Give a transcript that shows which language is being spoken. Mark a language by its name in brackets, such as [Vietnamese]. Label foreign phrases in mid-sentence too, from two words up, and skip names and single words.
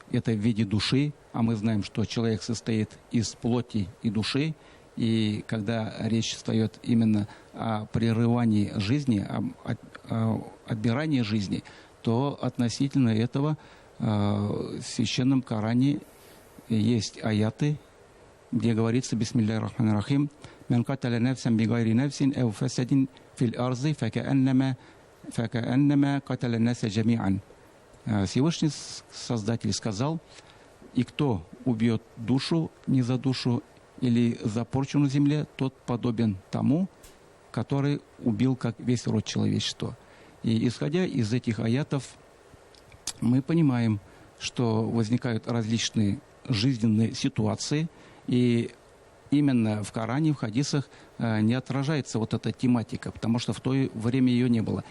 [Russian] в виде души, а мы знаем, что человек состоит из плоти и души, и когда речь встает именно о прерывании жизни, о отбирании жизни, то относительно этого в Священном Коране есть аяты, где говорится [Arabic] «بسم الله الرحمن الرحيم من قتل نفسا بغير نفس أو فساد في الأرض فكأنما قتل الناس جميعا». [Russian] Всевышний Создатель сказал: и кто убьет душу не за душу или за порчу на земле, тот подобен тому, который убил как весь род человечества. И исходя из этих аятов, мы понимаем, что возникают различные жизненные ситуации, и именно в Коране, в хадисах не отражается вот эта тематика, потому что в то время ее не было.